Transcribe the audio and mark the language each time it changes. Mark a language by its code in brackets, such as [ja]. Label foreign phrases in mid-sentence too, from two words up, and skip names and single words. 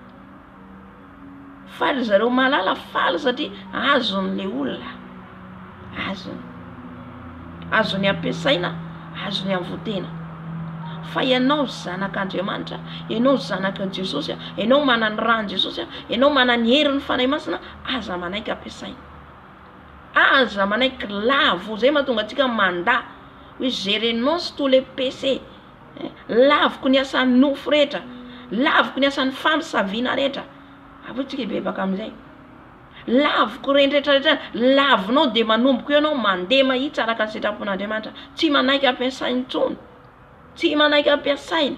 [mg] Faly zareo mahalala, faly satria azon'le olona, azony ampiasaina, azony amvotena. Fa ianao zanak'Andriamanitra, ianao zanaka Jesosy, ianao manany rany Jesosy, ianao manany herin'ny fanahy masina, aza manaiky ampiasaina, aza manaiky lavo. Zay mahatonga antsika manda hoe [fr] je renonce tous les péchés. [mg] Lavoko ny asan'ny nofo rehetra, lavoko ny asan'ny famosavina rehetra. Apotsika bebaka amin'izay. Lavoko reny rehetrarehetra, lavinao de manomboka ianao mandeha mahitsy araka ny sitrapon'Andriamanitra, tsy manaiky ampiasaina intsony, tsy manaiky ampiasaina.